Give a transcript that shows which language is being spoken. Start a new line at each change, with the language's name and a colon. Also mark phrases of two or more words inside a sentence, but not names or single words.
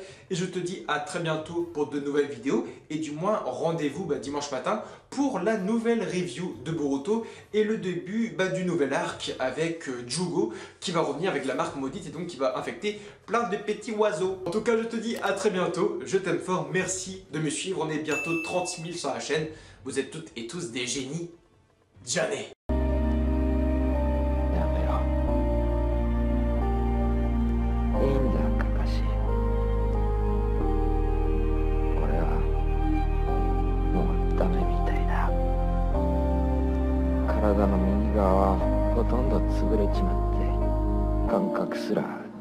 French: Et je te dis à très bientôt pour de nouvelles vidéos. Et du moins, rendez-vous dimanche matin pour la nouvelle review de Boruto et le début du nouvel arc avec Jugo qui va revenir avec la marque maudite et donc qui va infecter plein de petits oiseaux. En tout cas, je te dis à très bientôt. Je t'aime fort, merci de me suivre. On est bientôt 30 000 sur la chaîne. Vous êtes toutes et tous des génies. Jamais.
Japanese: やめろ。いいんだ、カカシ。俺はもうダメみたいだ。体の右側はほとんど潰れちまって、感覚すら